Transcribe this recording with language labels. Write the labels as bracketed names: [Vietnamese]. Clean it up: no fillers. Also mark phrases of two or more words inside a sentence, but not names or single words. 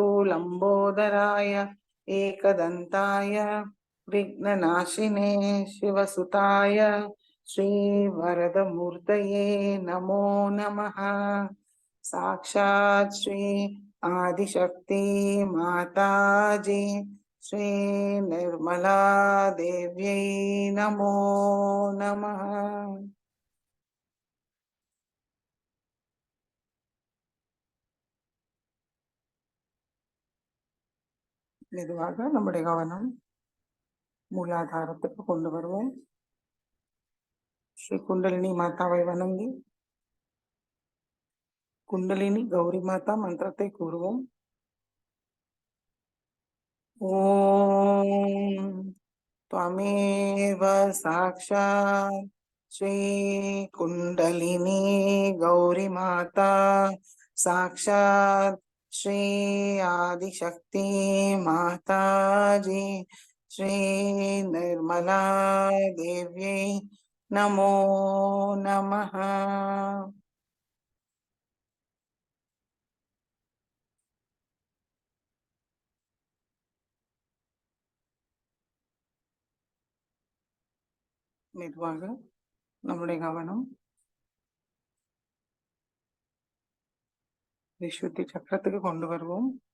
[Sanskrit] लंबोदराय एकदन्ताय विघ्ननाशिने शिवसुताय श्रीवरदमूर्तये नमो नमः साक्षात् श्री आदिशक्ति माताजी श्री निर्मला देव्यै नमो नमः [Tamil] மெதுவாக நம்முடைய கவனம் மூலாதாரத்துக்கு கொண்டு வருவோம். ஸ்ரீ குண்டலினி மாதாவை வணங்கி குண்டலினி கௌரி மாதா மந்திரத்தை கூறுவோம். [Sanskrit] ஓம் त्वमेव साक्षात् श्री कुंडलिनी गौरी माता साक्षात् श्री आदिशक्ति माता जी श्री निर्मला देव्यै नमो नमः. [Tamil] மெதுவாக நம்முடைய கவனம் விசுத்தி சக்கரத்துக்கு கொண்டு வருவோம்.